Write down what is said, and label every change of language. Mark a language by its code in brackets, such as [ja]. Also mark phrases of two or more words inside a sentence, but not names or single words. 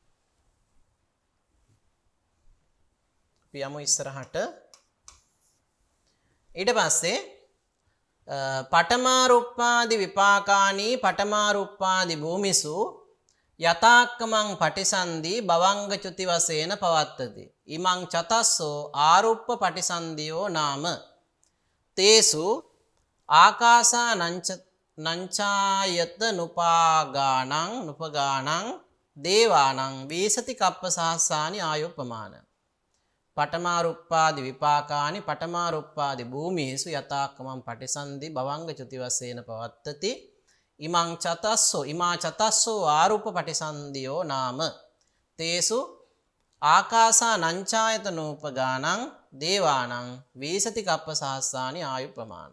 [si] අපි යමු ඉස්සරහට. ඊට පස්සේ [pi] පඨමාරුප්පාදි විපාකානී පඨමාරුප්පාදි භූමිසු යතාක්කමං පටිසන්ධි භවංග චුති වශයෙන් පවත්තති. ඉමං චතස්සෝ ආරුප්ප පටිසන්ධියෝ නාම තේසු ආකාසා නංචායත නුපගානං දේවානං වීසති කප්ප සහස්සානි ආයුප්පමාන. පඨමාරුප්පාදි විපාකානි පඨමාරුප්පාදි භූමිසු යතාක්කමං පටිසන්ධි භවංග චුති වශයෙන් පවත්තති. ඉමං චතස්සෝ ආරුප්ප පටිසන්ධියෝ නාම තේසු ආකාසා නංචායතනෝපගානං දේවානං වීසති කප්ප සහස්සානි ආයුප්පමාන.